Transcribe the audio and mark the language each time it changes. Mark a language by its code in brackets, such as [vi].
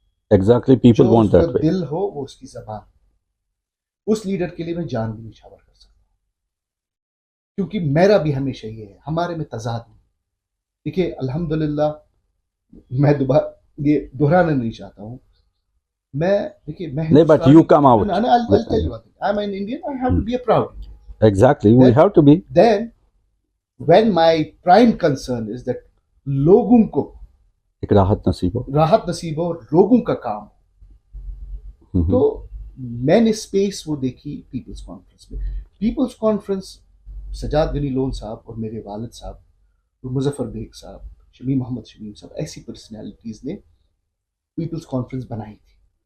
[en] Exactly, people want that way. [hi] दिल हो वो उसकी जबान, उस लीडर के लिए मैं जान भी निछावर कर सकता, क्योंकि मेरा भी हमेशा ये है, हमारे में तजाद नहीं। देखिए, अल्हम्दुलिल्लाह, मैं दोबारा ये दोहराना नहीं चाहता हूँ। [en] नहीं, but you come out. I'll tell you one thing. I'm an Indian. I have to be a proud Indian. Exactly, we have to be. Then, when my prime concern is that लोगों को [hi] एक राहत नसीब हो, लोगों का काम, तो मैंने स्पेस वो देखी पीपल्स कॉन्फ्रेंस में। Peoples conference Sajjad Ghani loan साहब और मेरे वालिद साहब और मुजफ्फर बेग साहब, शमीम मोहम्मद शमीम साहब, ऐसी पर्सनैलिटीज़ ने पीपल्स कॉन्फ्रेंस बनाई थी।